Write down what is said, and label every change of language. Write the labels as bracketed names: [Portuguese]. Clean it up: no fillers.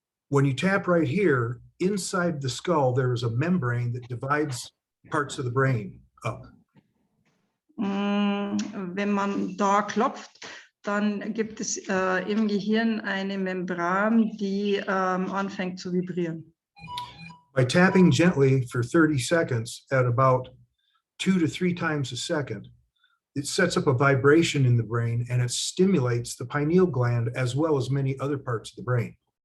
[English] When you tap right here, inside the skull, there is a membrane that divides parts of the brain up. [German] Wenn man da klopft, dann gibt es im Gehirn eine Membran, die anfängt zu vibrieren. [English] By tapping gently for 30 seconds at about 2 to 3 times a second, it sets up a vibration in the brain and it stimulates the pineal gland as well as many other parts of the brain.